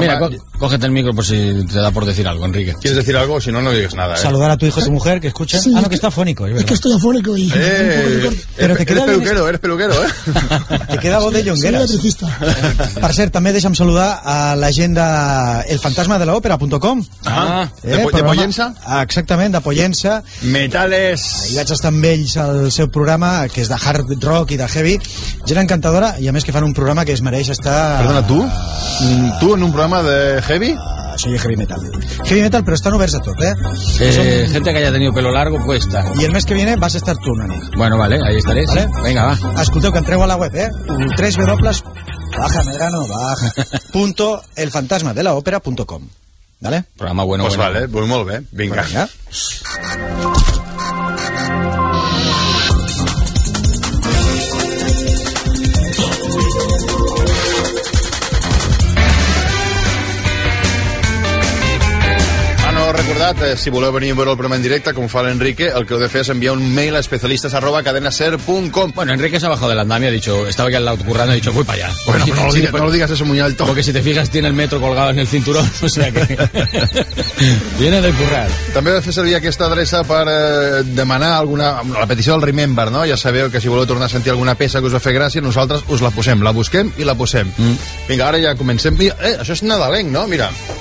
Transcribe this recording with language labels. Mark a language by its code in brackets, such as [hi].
[es] Mira, cógete el micro por si te da por decir algo, Enrique. ¿Quieres decir algo? Si no, no digas nada. Saludar a tu hijo y tu mujer, que escuchen. Sí, ah, no, que está afónico. Es que estoy afónico y... Pero te queda bien... Eres peluquero, ¿eh? Te queda voz de Jongueras. Soy electricista. [ca] Per cert, també deixa'm saludar a l'agenda elfantasmadelaopera.com. Ah, de Pollença? Exactament, de Pollença. [es] Metales. [ca] Ahir vaig estar amb ells al seu programa, que és de hard rock i de heavy. Gent encantadora, i a més que fan un programa que es mereix estar... Perdona, tu? Tu en un programa de heavy? [es] Soy heavy metal. [ca] Heavy metal, [es] pero están [ca] oberts a tot, ¿eh? [es] Gente que haya tenido pelo largo, pues está. Y el mes que viene vas a estar tú, Nani. Bueno, vale, ahí estaré. ¿Vale? Venga, va. [ca] Escolteu, que entreu a la web, ¿eh? www.elfantasmadelaopera.com. ¿Vale? [es] Programa bueno, pues bueno. Vale, muy, muy bien. Venga. Venga. [ca] Recordat, si voleu venir a veure el programa en directe, com fa l'Enrique, el que heu de fer és enviar un mail a especialistas@cadenaser.com. [es] Bueno, Enrique se ha bajado del andamio, ha dicho, estaba aquí al lado currando, ha dicho, voy para allá. Bueno, pero no, no lo digas eso muy alto. Porque si te fijas, tiene el metro colgado en el cinturón, o sea que... Viene de currar. [ca] També heu de fer servir aquesta adreça per demanar alguna... la petició del Remember, no? Ja sabeu que si voleu tornar a sentir alguna peça que us va fer gràcia, nosaltres us la posem, la busquem i la posem. Mm. Vinga, ara ja comencem. Això és nadalenc, no? Mira...